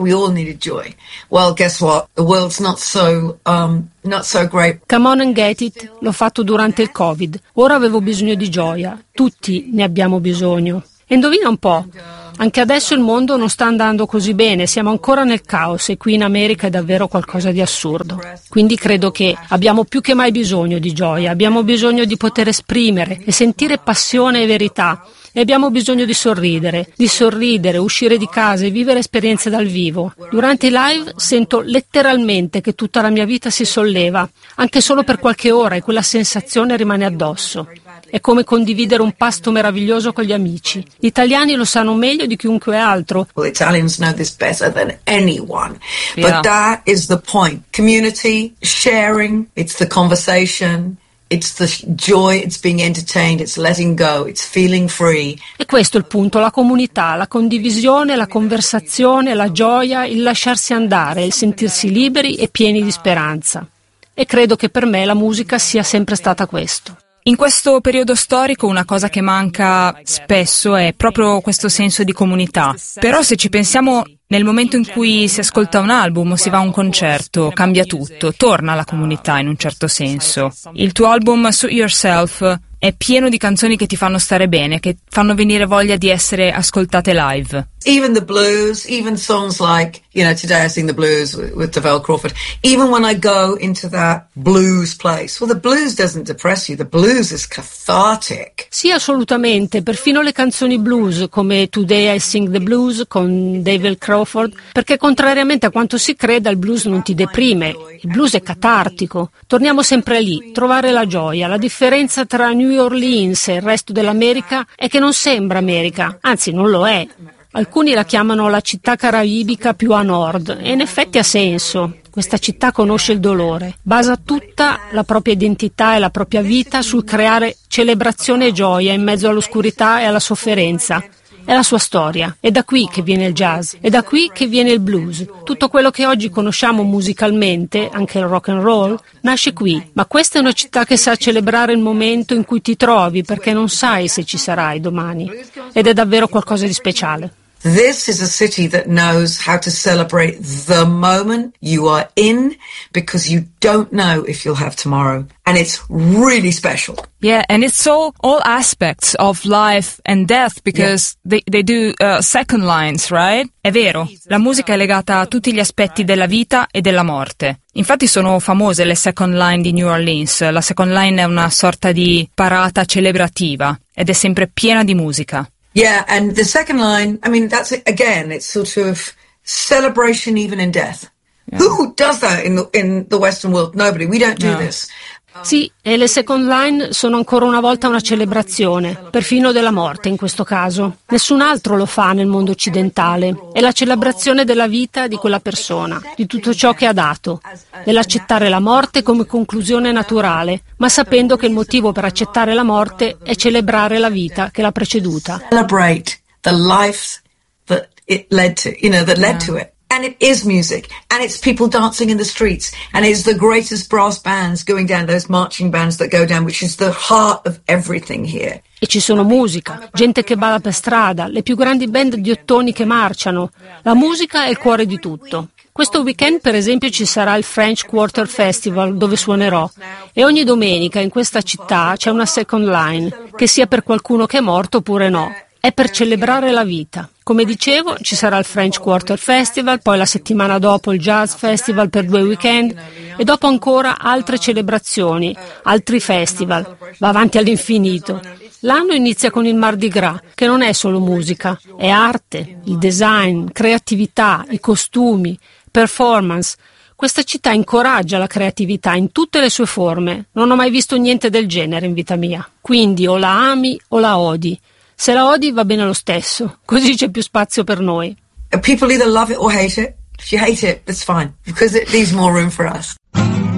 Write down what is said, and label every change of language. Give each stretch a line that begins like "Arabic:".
English: We all needed joy. Well, guess what? The world's not so great.
Italian: Come On and Get It l'ho fatto durante il COVID. Ora avevo bisogno di gioia. Tutti ne abbiamo bisogno. E indovina un po'. Anche adesso il mondo non sta andando così bene, siamo ancora nel caos e qui in America è davvero qualcosa di assurdo. Quindi credo che abbiamo più che mai bisogno di gioia, abbiamo bisogno di poter esprimere e sentire passione e verità. E abbiamo bisogno di sorridere, uscire di casa e vivere esperienze dal vivo. Durante i live sento letteralmente che tutta la mia vita si solleva, anche solo per qualche ora, e quella sensazione rimane addosso. È come condividere un pasto meraviglioso con gli amici. Gli italiani lo sanno meglio di chiunque altro.
English: Well, the Italians know this better than anyone. Yeah. But that is the point. Community, sharing, it's the conversation. It's the joy, it's being entertained, it's letting go, it's feeling free.
Italian: E questo è il punto, la comunità, la condivisione, la conversazione, la gioia, il lasciarsi andare, il sentirsi liberi e pieni di speranza. E credo che per me la musica sia sempre stata questo. In questo periodo storico una cosa che manca spesso è proprio questo senso di comunità. Però se ci pensiamo, nel momento in cui si ascolta un album o si va a un concerto, cambia tutto, torna alla comunità in un certo senso. Il tuo album Suit Yourself è pieno di canzoni che ti fanno stare bene, che fanno venire voglia di essere ascoltate live.
English: Even the blues, even songs like, you know, Today I Sing the Blues with Tavell Crawford. Even when I go into that blues place, well, the blues doesn't depress you, the blues is cathartic.
Italian: Sì, assolutamente, perfino le canzoni blues come Today I Sing the Blues con Tavell Crawford, perché contrariamente a quanto si creda, il blues non ti deprime, il blues è catartico. Torniamo sempre lì, trovare la gioia. La differenza tra New Orleans e il resto dell'America è che non sembra America, anzi non lo è. Alcuni la chiamano la città caraibica più a nord, e in effetti ha senso. Questa città conosce il dolore. Basa tutta la propria identità e la propria vita sul creare celebrazione e gioia in mezzo all'oscurità e alla sofferenza. È la sua storia. È da qui che viene il jazz. È da qui che viene il blues. Tutto quello che oggi conosciamo musicalmente, anche il rock and roll, nasce qui. Ma questa è una città che sa celebrare il momento in cui ti trovi, perché non sai se ci sarai domani. Ed è davvero qualcosa di speciale.
English: This is a city that knows how to celebrate the moment you are in because you don't know if you'll have tomorrow. And it's really special. Yeah, and it's all aspects of life and death because they do second lines, right?
Italian: È vero, la musica è legata a tutti gli aspetti della vita e della morte. Infatti sono famose le second line di New Orleans. La second line è una sorta di parata celebrativa ed è sempre piena di musica.
English: Yeah, and the second line, I mean, that's it. Again, it's sort of celebration even in death. Yeah. Who does that in the Western world? Nobody. We don't do this.
Italian: Sì, e le second line sono ancora una volta una celebrazione, perfino della morte in questo caso. Nessun altro lo fa nel mondo occidentale. È la celebrazione della vita di quella persona, di tutto ciò che ha dato. È l'accettare la morte come conclusione naturale, ma sapendo che il motivo per accettare la morte è celebrare la vita che l'ha preceduta.
English: Celebrate the life that it led to, you know, that led to it. And it is music, and it's people dancing in the streets, and it's the greatest brass bands going down, those marching bands that go down, which is the heart of everything here.
Italian: E ci sono musica, gente che balla per strada, le più grandi band di ottoni che marciano. La musica è il cuore di tutto. Questo weekend, per esempio, ci sarà il French Quarter Festival, dove suonerò. E ogni domenica in questa città c'è una second line, che sia per qualcuno che è morto oppure no. È per celebrare la vita. Come dicevo, ci sarà il French Quarter Festival, poi la settimana dopo il Jazz Festival per due weekend e dopo ancora altre celebrazioni, altri festival. Va avanti all'infinito. L'anno inizia con il Mardi Gras, che non è solo musica, è arte, il design, creatività, i costumi, performance. Questa città incoraggia la creatività in tutte le sue forme. Non ho mai visto niente del genere in vita mia. Quindi o la ami o la odi. Se la odi va bene lo stesso, così c'è più spazio per noi.
English: People either love it or hate it. If you hate it, it's fine, because it leaves more room for us.